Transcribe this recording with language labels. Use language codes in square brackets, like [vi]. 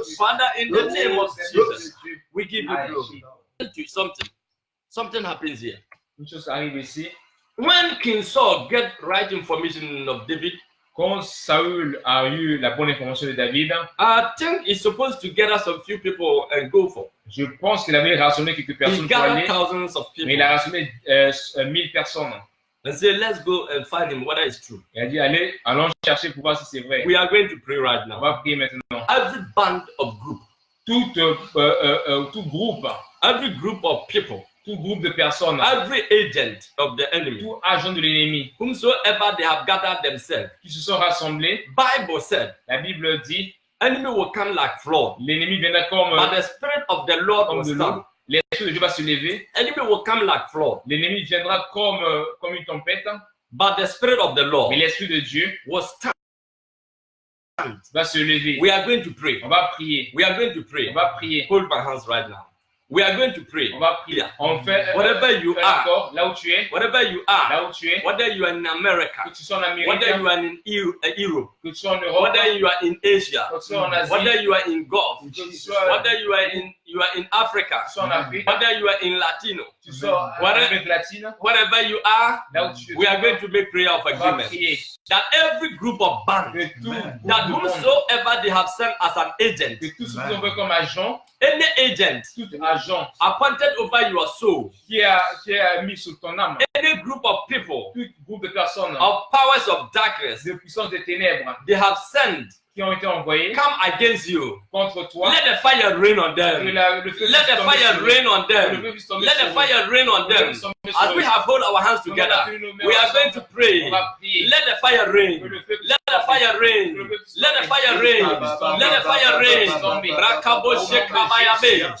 [en] Father, in the name of Jesus, we give you glory. Something happens here. [fr] Une chose arrive ici. [en] When King Saul get right information of David, [fr] quand Saül a eu la bonne information de David, [en] I think he's supposed to gather some few people and go for. [fr] Je pense qu'il avait rassemblé quelques personnes pour aller, [en] thousands of people. [fr] Mais il a rassemblé 1000 personnes. [en] And say, let's go and find him whether it's true. [fr] Il a dit, allons chercher pour voir si c'est vrai. [en] We are going to pray right now. [fr] On va prier maintenant. [en] Every band of group, [fr] tout groupe, [en] every group of people, [fr] tout groupe de personnes, [en] every agent of the enemy, [fr] tout agent de l'ennemi, [en] whomsoever they have gathered themselves, [fr] qui se sont rassemblés, [en] Bible said, [fr] la Bible dit, [en] enemy will come like flood. [fr] L'ennemi viendra comme [en] but the spirit of the Lord will stand. [fr] L'esprit de Dieu va se lever. [en] Enemy will come like flood. [fr] L'ennemi viendra comme une tempête. [en] But the spirit of the Lord, [fr] mais l'esprit de Dieu [en] will stand. [fr] Va se lever. [en] We are going to pray. [fr] On va prier. [en] We are going to pray. [fr] On va prier. [en] Hold my hands right now. We are going to pray. [fr] On va prier. On fait [en] whatever you are, [fr] là où tu es, [en] whatever you are, [fr] là où tu es, [en] whether you are in America, [fr] que tu sois en Amérique, [en] whether you are in Europe, [fr] que tu sois en Europe, [en] whether you are in Asia, [fr] que tu sois en Asie, [en] whether you are in Gulf, whether you are in Africa, [fr] que tu sois en Afrique, [en] whether you are in Latino, [fr] tu sois en Amérique latine, [en] wherever you are, [fr] là où tu es, [en] we are going to make prayer of agreement. That every group of bands, that whomsoever they have sent as an agent, [fr] que tout ce qu'ils ont fait comme agent, [en] any agent, [fr] tout agent [en] appointed over your soul, [fr] qui a mis sur ton âme, [en] any group of people, [fr] tout groupe de personnes, [en] of powers of darkness, [fr] de puissance des ténèbres, [en] they have sent, [fr] qui ont été envoyés, [en] come against you, [fr] contre toi. [en] Let the fire rain on them. Let the fire rain on them. Let the fire rain on them. As we have hold our hands together, we are going to pray. Let the fire rain. Let the fire rain. Let the fire rain. Let the fire rain. Rakabo shekabayabe.